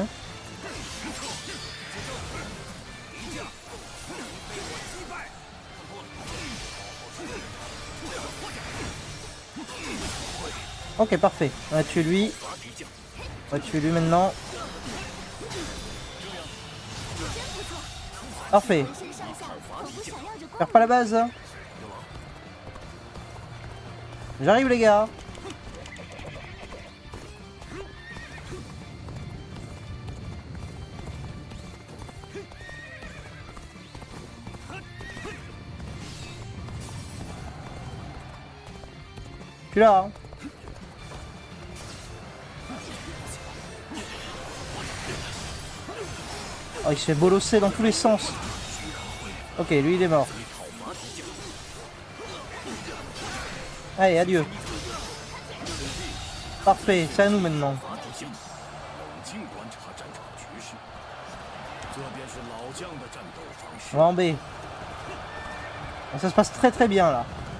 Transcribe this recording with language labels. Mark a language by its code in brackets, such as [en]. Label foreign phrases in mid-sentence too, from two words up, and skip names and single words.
[fr] Hein. Ok, parfait. On va tuer lui. On va tuer lui maintenant. Parfait. [zh] 身上下仿佛闪耀着光 [fr] Perds pas la base. Hein. J'arrive les gars. Je suis là. Hein. Oh, il se fait bolosser dans tous les sens. Ok, lui il est mort. Allez, adieu. Parfait, c'est à nous maintenant. [zh] 冷静观察战场局势，这便是老将的战斗方式。 [fr] On va en B. Ça se passe très très bien là.